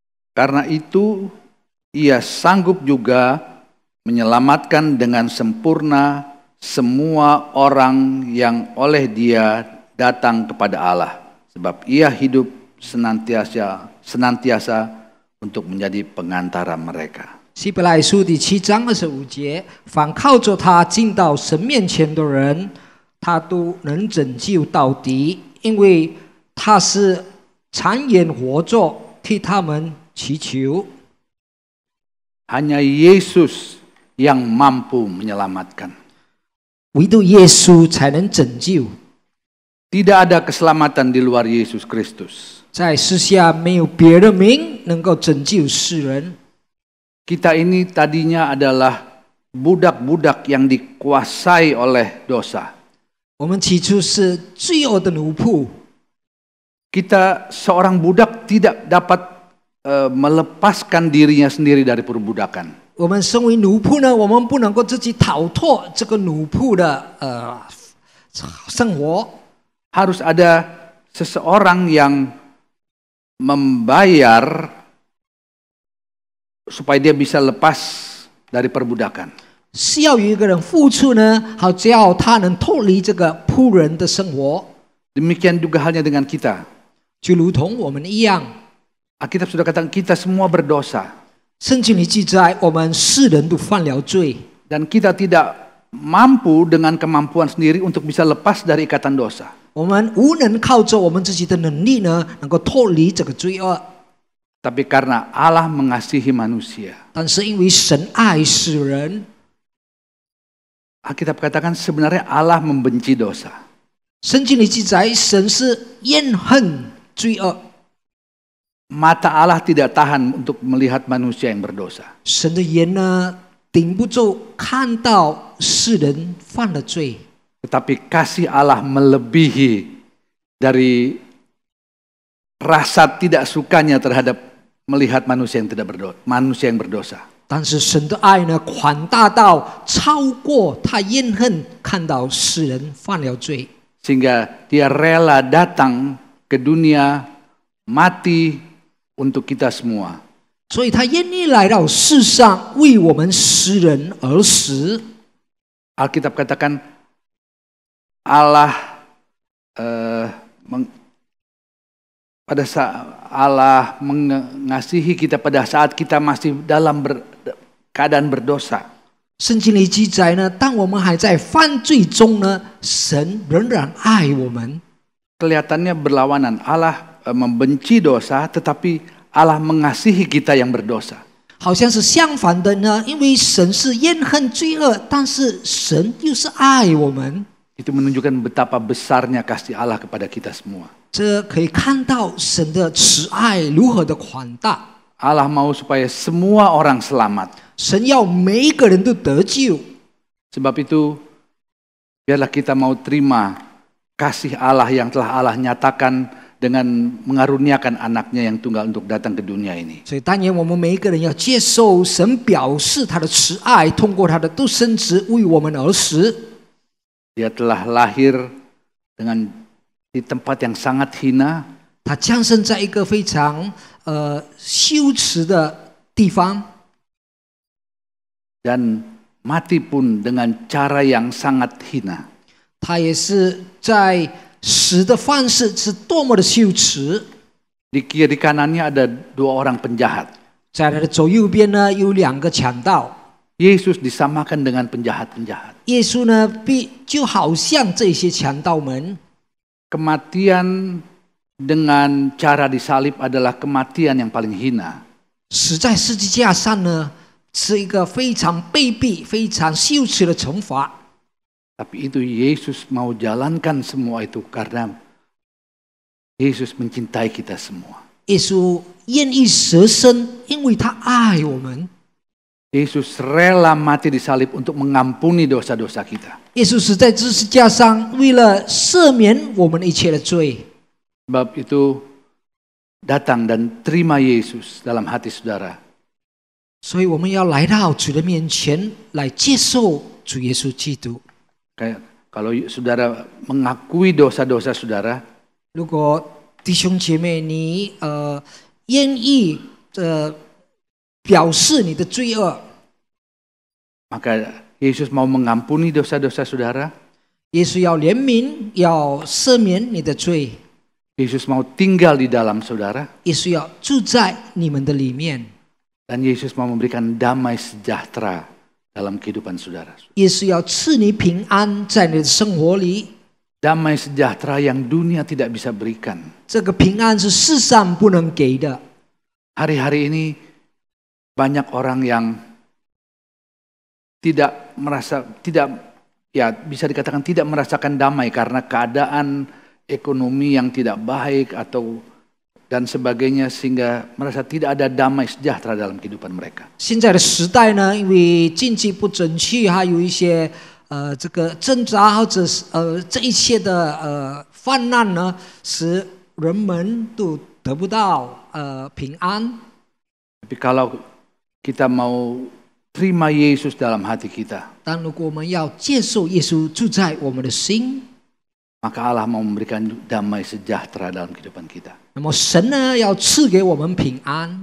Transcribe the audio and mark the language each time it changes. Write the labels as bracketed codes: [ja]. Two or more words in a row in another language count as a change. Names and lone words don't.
[id] Karena itu ia sanggup juga menyelamatkan dengan sempurna semua orang yang oleh dia datang kepada Allah. Sebab ia hidup senantiasa untuk menjadi pengantara mereka. [zh] 希伯来书第7章25节，凡靠着他进到神面前的人，他都能拯救到底，因为他是常年活着替他们祈求。 [id] Hanya Yesus yang mampu menyelamatkan. [zh] 唯独耶稣才能拯救， [id] Tidak ada keselamatan di luar Yesus Kristus. [zh] 在世下没有别的名能够拯救世人。 [id] Kita ini tadinya adalah budak-budak yang dikuasai oleh dosa. [zh] 我们起初是罪恶的奴仆， [id] Kita seorang budak tidak dapat melepaskan dirinya sendiri dari perbudakan. [zh] 我们身为奴仆呢，我们不能够自己逃脱这个奴仆的生活。 [id] Harus ada seseorang yang membayar supaya dia bisa lepas dari perbudakan. [zh] 是要有一个人付出呢，好叫他能脱离这个仆人的生活， [id] Demikian juga halnya dengan kita. [zh] 就如同我们一样。 [id] Alkitab sudah katakan kita semua berdosa. [zh] 圣经里记载，我们世人都犯了罪， [id] Dan kita tidak mampu dengan kemampuan sendiri untuk bisa lepas dari ikatan dosa. [zh] 我们无能靠着我们自己的能力呢，能够脱离这个罪恶。 [id] Tapi karena Allah mengasihi manusia. [zh] 但是因为神爱世人， [id] Alkitab katakan sebenarnya Allah membenci dosa. [zh] 圣经里记载，神是厌恨罪恶。 [id] Mata Allah tidak tahan untuk melihat manusia yang berdosa. [zh] 神的眼呢，顶不住看到世人犯了罪， [id] Tetapi kasih Allah melebihi dari rasa tidak sukanya terhadap melihat manusia yang berdosa. [zh] 但是神的爱呢，宽大到超过他厌恨看到世人犯了罪， [id] Sehingga dia rela datang ke dunia mati untuk kita semua. [zh] 所以他愿意来到世上为我们世人而死。 [id] Alkitab katakan Allah pada saat Allah mengasihi kita pada saat kita masih dalam keadaan berdosa. [zh] 圣经里记载呢，当我们还在犯罪中呢，神仍然爱我们。 [id] Kelihatannya berlawanan. Allah membenci dosa, tetapi Allah mengasihi kita yang berdosa. [zh] 好像是相反的呢，因为神是厌恨罪恶，但是神又是爱我们。 [id] Itu menunjukkan betapa besarnya kasih Allah kepada kita semua. [zh] 这可以看到神的慈爱如何的宽大。 [id] Allah mau supaya semua orang selamat. [zh] 神要每一个人都得救， [id] Sebab itu, biarlah kita mau terima kasih Allah yang telah Allah nyatakan dengan mengaruniakan anaknya yang tunggal untuk datang ke dunia ini. [zh] 所以但愿我们每一个人要接受神表示他的慈爱，通过他的独生子为我们而死。 [id] Dia telah lahir di tempat yang sangat hina, [zh] 他降生在一个非常羞耻的地方， [id] dan mati pun dengan cara yang sangat hina. [zh] 他也是在死的方式是多么的羞耻。 [id] Di kiri kanannya ada 2 orang penjahat. [zh] 在他的左右边呢有2个强盗， [id] Yesus disamakan dengan penjahat-penjahat. [zh] 耶稣呢就好像这些强盗们， [id] Kematian dengan cara disalib adalah kematian yang paling hina. [zh] 死在十字架上呢是一个非常卑鄙、非常羞耻的惩罚。 [id] Tapi itu Yesus mau jalankan semua itu karena Yesus mencintai kita semua. [zh] 耶稣愿意舍身，因为他爱我们。 [id] Yesus rela mati disalib untuk mengampuni dosa-dosa kita. [zh] 耶稣死在十字架上，为了赦免我们一切的罪。 [id] Sebab itu datang dan terima Yesus dalam hati saudara. [zh] 所以我们要来到主的面前，来接受主耶稣基督。 [id] Kayak kalau saudara mengakui dosa-dosa saudara, [zh] 如果弟兄姐妹你愿意表示你的罪恶。 [id] Maka Yesus mau mengampuni dosa-dosa saudara. [zh] 耶稣要怜悯，要赦免你的罪。 [id] Yesus mau tinggal di dalam saudara. [zh] 耶稣要住在你们的里面。 [id] Dan Yesus mau memberikan damai sejahtera dalam kehidupan saudara. [zh] 耶稣要赐你平安在你的生活里。 [id] Damai sejahtera yang dunia tidak bisa berikan. [zh] 这个平安是世上不能给的。 [id] Hari-hari ini banyak orang yang tidak bisa dikatakan tidak merasakan damai karena keadaan ekonomi yang tidak baik atau dan sebagainya, sehingga merasa tidak ada damai sejahtera dalam kehidupan mereka. [zh] 现在的时代呢，因为经济不景气，还有一些这个挣扎或者是这一切的泛滥呢，使人们都得不到平安。 [id] Tapi kalau kita mau terima Yesus dalam hati kita, [zh] 但如果我们要接受耶稣住在我们的心， [id] maka Allah mau memberikan damai sejahtera dalam kehidupan kita. [zh] 那么神呢要赐给我们平安，